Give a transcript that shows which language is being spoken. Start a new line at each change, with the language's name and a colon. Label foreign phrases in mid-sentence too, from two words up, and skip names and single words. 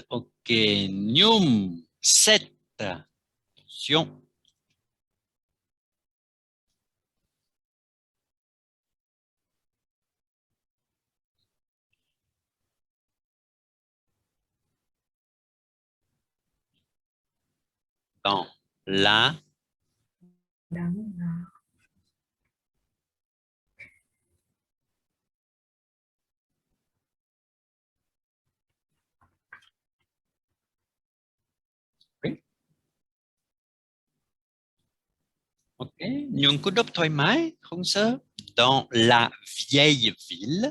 French: Ok, Nium 7. Attention. Dans la
Vietnamese: Đáng ngờ. Ok, Nhung cứ đọc thoải mái, không sợ.
French: Dans la vieille ville,